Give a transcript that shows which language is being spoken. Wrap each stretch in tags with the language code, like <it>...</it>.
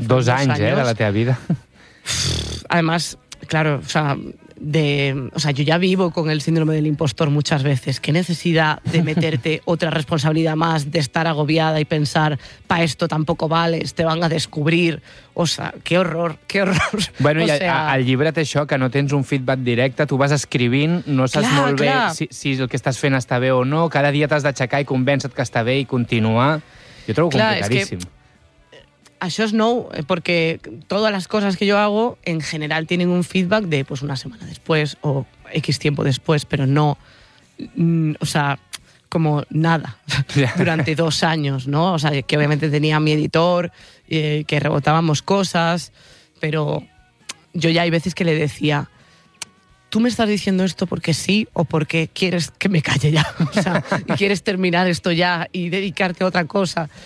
<es>Dos años, ¿eh? De la tía vida. Además, claro, o sea, yo ya vivo con el síndrome del impostor muchas veces. ¿Qué necesidad de meterte otra responsabilidad más, de estar agobiada y pensar, para esto tampoco vales, te van a descubrir? O sea, qué horror. Bueno, o</es> <ca>i al llibre té això, que no tens un feedback directe, tu vas escrivint, no saps clar, molt clar. Bé si el que estàs fent està bé o no, cada dia t'has d'aixecar i convèncer que està bé i continuar. Jo trobo clar, complicadíssim. Això és nou, perquè totes les coses que jo hago en general tenen un feedback de pues, una setmana després o X tiempo després, però no,</ca> <es>o sea, como nada durante 2 años, ¿no? O sea, que obviamente tenía mi editor, que rebotábamos cosas, pero yo ya hay veces que le decía, ¿tú me estás diciendo esto porque sí o porque quieres que me calle ya? O sea, y quieres terminar esto ya y dedicarte a otra cosa.</es>